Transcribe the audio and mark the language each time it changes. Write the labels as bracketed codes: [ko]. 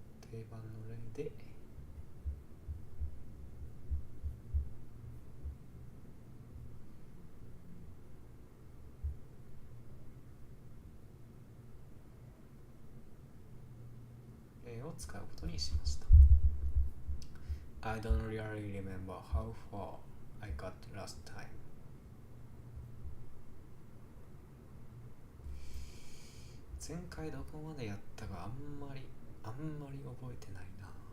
[ja] 定番の例で例を使うことにしました。 [en] I don't really remember how far I got last time. [ja] 前回どこまでやったかあんまり覚えてないな。